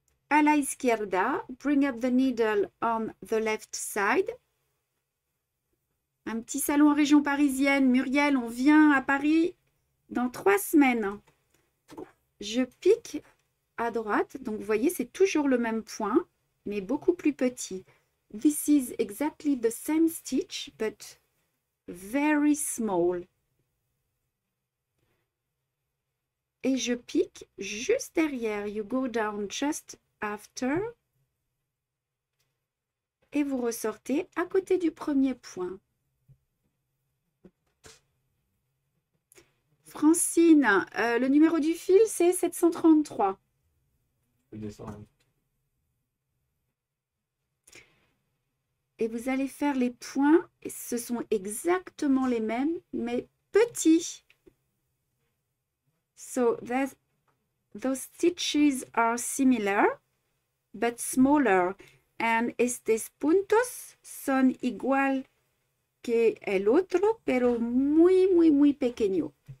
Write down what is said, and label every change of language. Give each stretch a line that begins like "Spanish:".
Spanish: À la izquierda,
English: bring up the needle on the left side.
French: Un petit salon en région parisienne. Muriel, on vient à Paris dans 3 semaines. Je pique à droite. Donc, vous voyez, c'est toujours le même point, mais beaucoup plus petit.
English: This is exactly the same stitch, but very small.
French: Et je pique juste derrière.
English: You go down just after.
French: Et vous ressortez à côté du premier point. Francine, le numéro du fil, c'est 733. Je peux descendre. Et vous allez faire les points. Et ce sont exactement les mêmes, mais petits.
English: So those stitches are similar, but smaller.
Spanish: And estos puntos son igual que el otro, pero muy, muy, muy pequeño.